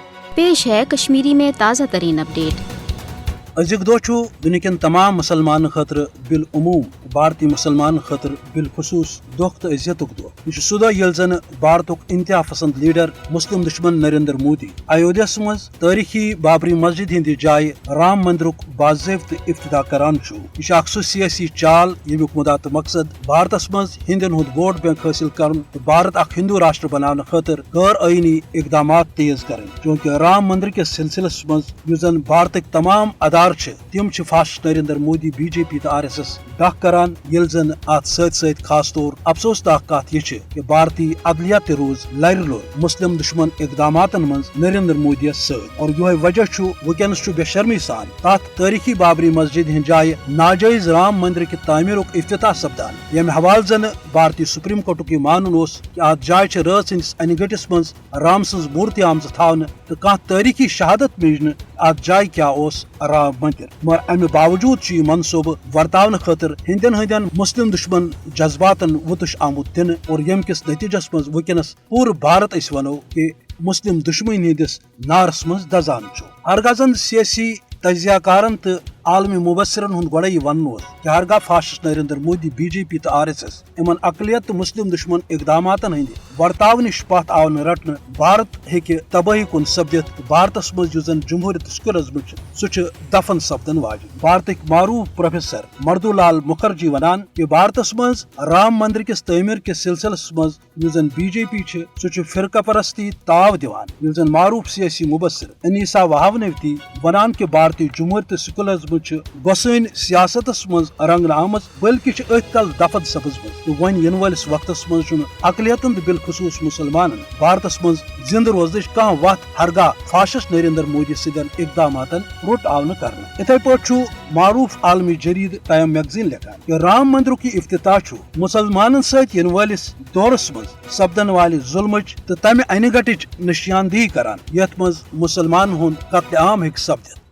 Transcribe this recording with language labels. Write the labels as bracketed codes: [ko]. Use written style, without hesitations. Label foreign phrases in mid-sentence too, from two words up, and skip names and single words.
[ur] پیش ہے کشمیری میں تازہ ترین اپڈیٹ۔ [ks] ازیک دہ دنکین تمام مسلمان خاطر بالعموم بھارتی مسلمان خاطر بالخصوص دکھ تو عزت دہ یہ سہ دہ یل زن بھارتک انتہا پسند لیڈر مسلم دشمن نریندر مودی ایودھیا مز تاریخی بابری مسجد ہند جائے رام مندرک باضابطہ افتتاح کران یہ اخ سہ سیاسی چال یمیک مدعا تو مقصد بھارتس مز ہندین ہند ووٹ بینک حاصل کرن تو بھارت اخ ہندو راشٹر بنانے خاطر غیر آئینی اقدامات تیز کریں چونکہ رام مندر کس سلسلس مز یس زن بھارتک تمام ادارے تم فاسسٹ نریندر مودی بی جے پی تو آر ایس ایس ڈک کران یل زن ات ست خاص طور افسوس دہ کت یہ کہ بھارتی عدلیہ تہ روز لر لور مسلم دشمن اقدامات مز نریندر مودی ست اور یہ وجہ ونکس بے شرمی سان تات تاریخی بابری مسجد ہند جائے ناجائز رام مندر کی تعمیرک افتتاح سپدان یم حوالہ زن بھارتی سپریم کورٹک یہ مانن کہ ات جائے رات سندس انہ گٹس مز رام سز مورتی آمز تھاونہ تو کھانا تاریخی شہادت مجن ات جائے کیا رام مندر مگر امہ باوجود یہ منصوبہ ورتاؤن خاطر ہندین مسلم دشمن جذباتن وتش آمت دن اور یم کس نتیجس مز ونکس پور بھارت اس ونو کہ مسلم دشمنی ہندس نارس مز دزان ہرگاہ زن سیاسی تجزیہ کارن تو عالمی مبصرن ہند گوڑے یہ ون کہ ہرگاہ فاسسٹ نریندر مودی بی جے پی تو آر ایس ایس ان اقلیت تو مسلم دشمن اقدامات ہند ورتاو نش پت آو رٹنے بھارت ہیکہ تباہی کن سپدت بھارتس مز زن جمہوریت سکولز سہ دفن سپدن واجن بھارتک معروف پروفیسر مردو لال مکھرجی ونان کہ بھارتس مز رام مندر کس تعمیر کس سلسلس مز زن بی جے پی سہ فرقہ پرستی تاو دیوان زن معروف سیاسی مبصر انیسا وہاونوتی ونان کہ بھارتی جمہوریت سکولز گوسن سیاستس مز رنگنہ آمت بلکہ ات کل دفن سپزمت تو ون ین ولس وقتس مز اقلیتن بالخصوص مسلمان بھارتس مز زند روزنچ کھانا وت ہرگاہ فاسسٹ نریندر مودی سدین اقدامات رٹ آو کرنا اتھے پہ معروف عالمی جرید ٹائم میگزین لکھان کہ رام مندر کی افتتاح مسلمان ست ین ولس دورس مز سپدن والہ ظلمچ تو تمہ انہ گٹچ نشاندہی کران یت مز مسلمان ہند قتل عام ہیکہ سپدت